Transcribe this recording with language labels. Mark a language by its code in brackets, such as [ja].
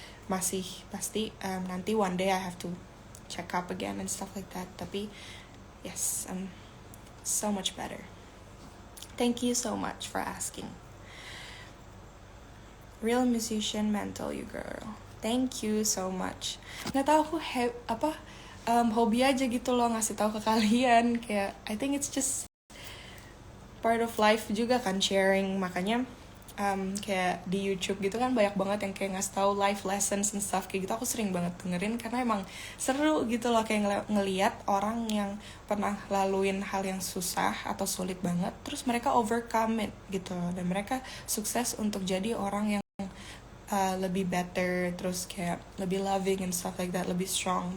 [id] Masih pasti nanti [en] one day I have to check up again and stuff like that. [id] Tapi [en] yes, I'm so much better. Thank you so much for asking. Real musician mental you girl. Thank you so much. [id] Nggak tahu aku hobi aja gitu loh ngasih tahu ke kalian. Kayak [en] I think it's just part of life [id] juga kan, [en] sharing. [id] Makanya kayak di YouTube gitu kan banyak banget yang kayak ngasih tahu [en] life lessons and stuff [id] kayak gitu. Aku sering banget dengerin karena emang seru gitu loh, kayak ngeliat orang yang pernah laluin hal yang susah atau sulit banget, terus mereka [en] overcome it [id] gitu loh, dan mereka sukses untuk jadi orang yang lebih better, terus kayak lebih loving [en] and stuff like that, [id] lebih strong.